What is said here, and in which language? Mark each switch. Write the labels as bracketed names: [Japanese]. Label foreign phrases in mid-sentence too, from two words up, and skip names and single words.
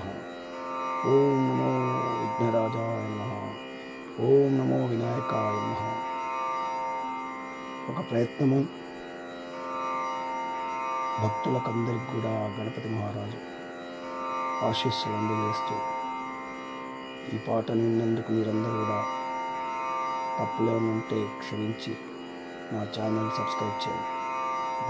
[Sanskrit] ओम नमो विघ्नराजाय नमः। ओम नमो विनायकाय नमः। [Telugu] ఒక ప్రయత్నము భక్తులకందరికి కూడా గణపతి మహారాజు ఆశీస్సులు అందజేస్తూ ఈ పాటను విన్నందుకు మీరందరూ కూడా తప్పులేమైనా ఉంటే క్షమించి నా ఛానల్ సబ్స్క్రైబ్ చేయండి.